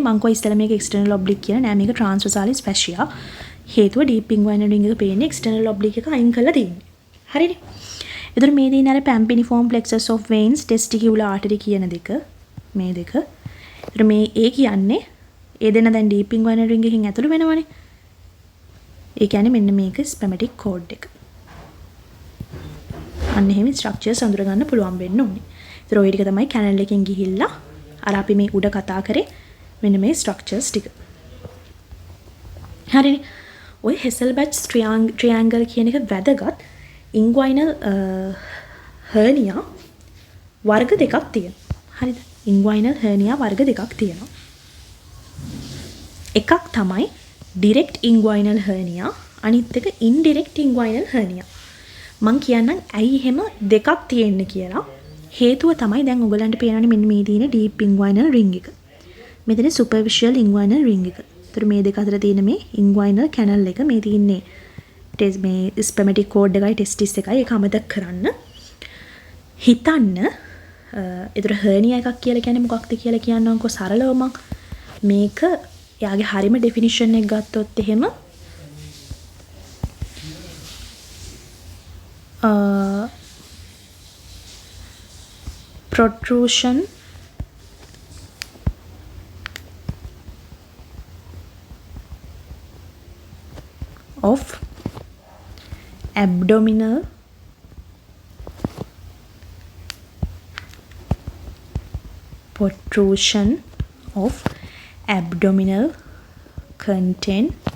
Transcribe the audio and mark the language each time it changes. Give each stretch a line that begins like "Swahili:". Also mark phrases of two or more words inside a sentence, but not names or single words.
Sinhala: මං කෝ ඉස්සෙල්ලා මේක
English: external oblique
Sinhala: කියලා නෑ. මේක
English: transversalis fascia.
Sinhala: හේතුව
English: deep inguinal ring
Sinhala: එක පේන්නේ
English: external oblique
Sinhala: එක අයින් කරලා තියෙන්නේ. හරිනේ. එතකොට මේ දින අර
English: pampiniform plexus of veins, testicular artery
Sinhala: කියන දෙක මේ දෙක. එතකොට මේ ඒ කියන්නේ ඒ දෙන්න දැන්
English: deep inguinal ring
Sinhala: එකකින් ඇතුළු වෙනවනේ. ඒ කියන්නේ මෙන්න මේක
English: spermatic cord
Sinhala: එක. අන්න එහෙම structures අඳුර ගන්න පුළුවන් වෙන්න ඕනේ. ඒතර ඔය ටික තමයි canal එකෙන් ගිහිල්ලා අර අපි මේ උඩ කතා කරේ මෙන්න මේ structures ටික. හරිනේ. ඔය
English: Hesselbach triangle
Sinhala: කියන එක වැදගත්.
English: inguinal hernia
Sinhala: වර්ග දෙකක් තියෙනවා. හරිද?
English: inguinal hernia
Sinhala: වර්ග දෙකක් තියෙනවා. එකක් තමයි
English: direct inguinal hernia,
Sinhala: අනිත් එක
English: indirect inguinal hernia.
Sinhala: මං කියන්නම් ඇයි එහෙම දෙකක් තියෙන්නේ කියලා. හේතුව තමයි දැන් ඔයගලන්ට පේනවනේ මෙන්න මේ තියෙන deep inguinal ring එක. මෙතන
English: superficial inguinal ring
Sinhala: එක. ඒතර මේ දෙක අතර තියෙන මේ
English: inguinal canal
Sinhala: එක මේ තියෙන්නේ ටෙස් මේ
English: spermatic cord
Sinhala: එකයි ටෙස්ටිස් එකයි ඒක අමතක කරන්න. හිතන්න ඒතර හර්නියා එකක් කියලා කියන්නේ මොකක්ද කියලා කියන්නම්කෝ සරලව මම මේක යාගේ හරිම ඩෙෆිනිෂන් එක ගත්තොත් එහෙම protrusion
English: of abdominal protrusion of abdominal content